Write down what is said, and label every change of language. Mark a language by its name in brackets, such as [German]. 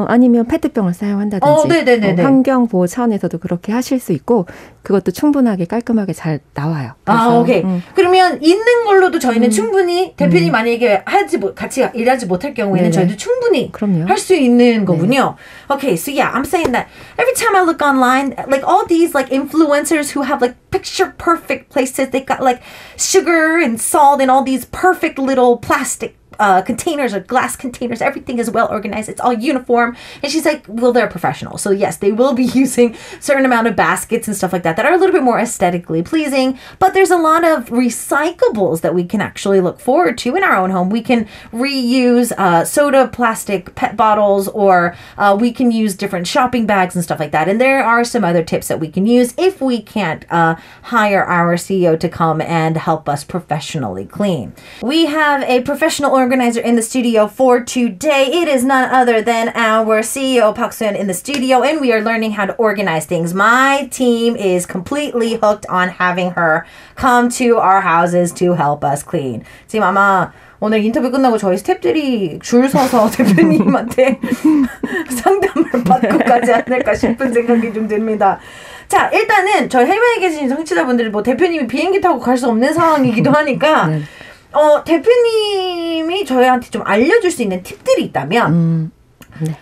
[Korean] 아니면 페트병을 사용한다든지 네네네네. 환경 보호 차원에서도 그렇게 하실 수 있고 그것도 충분하게 깔끔하게 잘 나와요. 오케이. 그러면 있는 걸로도 저희는 충분히 대표님 만약에 같이 일하지 못할 경우에는 네네. 저희도 충분히 할 수 있는 거군요. [English] Okay, so yeah, I'm saying that every time I look online, like all these like influencers who have like picture perfect places, they got like sugar and salt and all these perfect little plastic containers or glass containers. Everything is well organized. It's all uniform. And she's like, well, they're professional. So yes, they will be using a certain amount of baskets and stuff like that are a little bit more aesthetically pleasing. But there's a lot of recyclables that we can actually look forward to in our own home. We can reuse soda plastic pet bottles or we can use different shopping bags and stuff like that. And there are some other tips that we can use if we can't hire our CEO to come and help us professionally clean. We have a professional organizer in the studio for today. It is none other than our CEO Park Soon in the studio, and we are learning how to organize things. My team is completely hooked on having her come to our houses to help us clean. [Korean] 지금 아마 오늘 인터뷰 끝나고 저희 스태프들이 줄 서서 대표님한테 상담을 받고 가지 않을까 싶은 생각이 좀 듭니다. 자, 일단은 저희 해외에 계신 청취자분들이 뭐 대표님이 비행기 타고 갈 수 없는 상황이기도 하니까 네. 대표님이 저희한테 좀 알려줄 수 있는 팁들이 있다면 네.